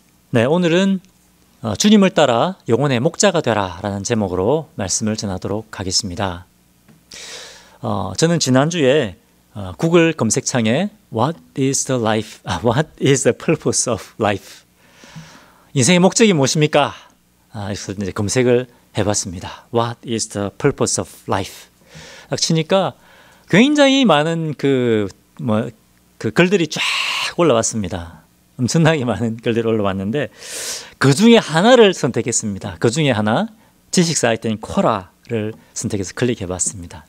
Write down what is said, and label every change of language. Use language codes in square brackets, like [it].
[ko] 네, 오늘은 주님을 따라 영혼의 목자가 되라 라는 제목으로 말씀을 전하도록 하겠습니다. 저는 지난주에 구글 검색창에 [en] What is the life? What is the purpose of life? [ko] 인생의 목적이 무엇입니까? 그래서 이제 검색을 해봤습니다. [en] What is the purpose of life? [ko] 딱 치니까 굉장히 많은 그 글들이 쫙 올라왔습니다. 엄청나게 많은 글들이 올라왔는데 그 중에 하나를 선택했습니다. 그 중에 하나, 지식 사이트인 코라를 선택해서 클릭해봤습니다.